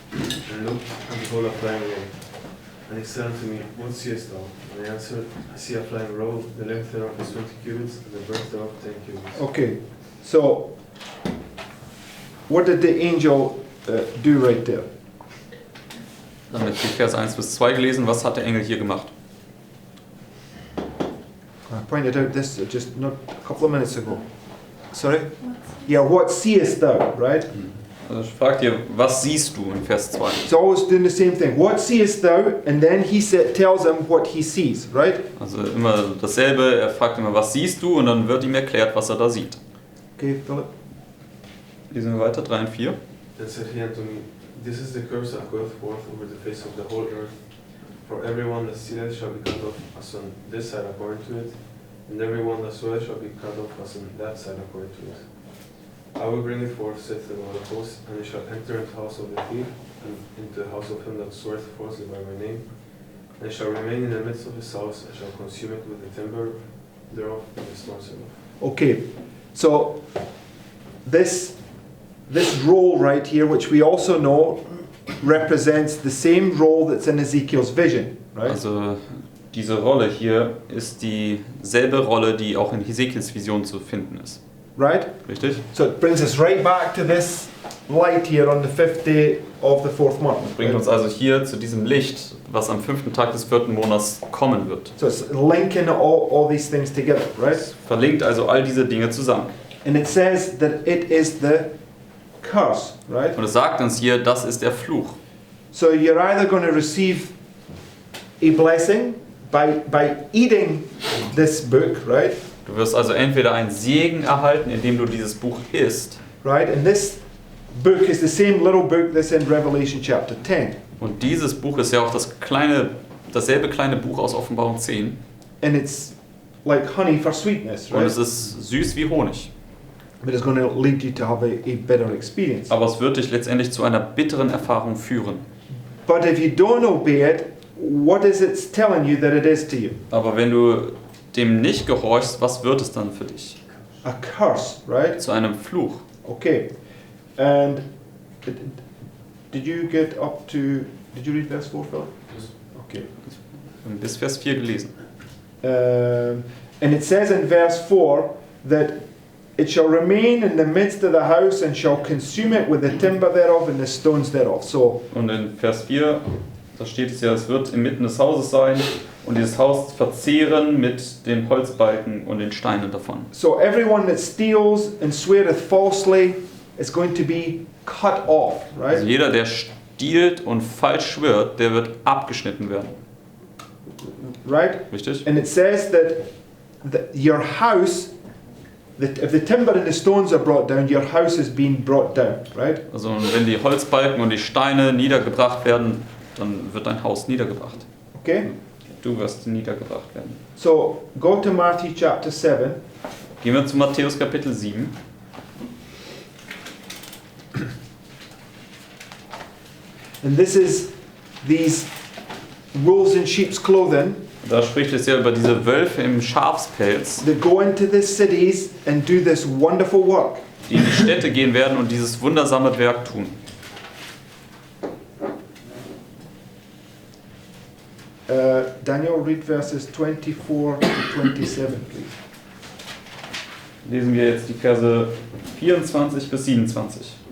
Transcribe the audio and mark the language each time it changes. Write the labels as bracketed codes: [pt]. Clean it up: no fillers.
[en] And look, and behold a flying roll. And he said unto me, What seest thou? And I answered, I see a flying roll, the length thereof is 20 cubits, and the breadth thereof 10 cubits. Okay, so what did the angel do right there? [de] Dann haben wir Vers 1 bis 2 gelesen. Was hat der Engel hier gemacht? [en] I pointed out this just not a couple of minutes ago. Sorry? Yeah, what seest thou, right? [de] Also ich frage dir, was siehst du in Vers 2? [en] It's always doing the same thing. What seest thou? And then he tells him what he sees, right? [de] Also immer dasselbe, er fragt immer, was siehst du? Und dann wird ihm erklärt, was er da sieht. [en] Okay, Philip. [de] Lesen wir weiter, 3 und 4. [en] Then said he unto me, This is the curse that goeth forth over the face of the whole earth. For everyone that stealeth shall be cut off as on this side according to it, and everyone that soweth shall be cut off as on that side according to it. I will bring it forth, saith the Lord of hosts, and it shall enter into the house of the thief, and into the house of him that sweareth falsely by my name, and it shall remain in the midst of his house, and shall consume it with the timber thereof and the stones thereof. Okay, so this roll right here, which we also know, represents the same roll that's in Ezekiel's vision, right? [de] Also diese Rolle hier ist dieselbe Rolle, die auch in Hesekiels Vision zu finden ist. [en] Right? [de] Richtig? [en] So it brings us right back to this light here on the 5th day of the 4th month. [de] Bringt uns also hier zu diesem Licht, was am 5. Tag des 4. Monats kommen wird. [en] So it's linking all these things together, right? [de] Verlinkt also all diese Dinge zusammen. [en] And it says that it is the curse, right? [de] Und es sagt uns hier, das ist der Fluch. [en] So you're either going to receive a blessing by eating this book, right? [de] Du wirst also entweder einen Segen erhalten, indem du dieses Buch isst. [en] Right? And this book is the same little book that's in Revelation chapter 10. [de] Und dieses Buch ist ja auch dasselbe kleine Buch aus Offenbarung 10. [en] And it's like honey for sweetness, [de] Und [en] right? [de] es ist süß wie Honig. [en] But it's going to lead you to have a better experience. [de] Aber es wird dich letztendlich zu einer bitteren Erfahrung führen. [en] But if you don't obey it, what is it telling you that it is to you? [de] Aber wenn du dem nicht gehorchst, was wird es dann für dich? [en] A curse, right? [de] Zu einem Fluch. [en] Okay. And did you get up to, did you read verse 4, Philip? Okay. [de] Wir haben bis Vers 4 gelesen. [en] And it says in verse 4 that it shall remain in the midst of the house and shall consume it with the timber thereof and the stones thereof. So, [de] Und in Vers 4, da steht es ja, es wird inmitten des Hauses sein und dieses Haus verzehren mit den Holzbalken und den Steinen davon. [en] so everyone that steals and sweareth falsely is going to be cut off, [de] Also [en] right? [de] jeder, der stiehlt und falsch schwört, der wird abgeschnitten werden. [en] Right? [de] Richtig? [en] And it says that your house, if the timber and the stones are brought down, your house is being brought down, right? [de] Also und wenn die Holzbalken und die Steine niedergebracht werden, dann wird dein Haus niedergebracht. [en] Okay? [de] Du wirst niedergebracht werden. [en] So go to Matthew chapter 7. [de] Gehen wir zu Matthäus Kapitel 7. [en] And this is these wolves in sheep's clothing [de] Da spricht es ja über diese Wölfe im Schafspelz, [en] that go into the cities and do this wonderful work. [de] die in die Städte gehen werden und dieses wundersame Werk tun. [en] Daniel, read verses 24 to 27, please. [de] Lesen wir jetzt die Verse 24 bis 27.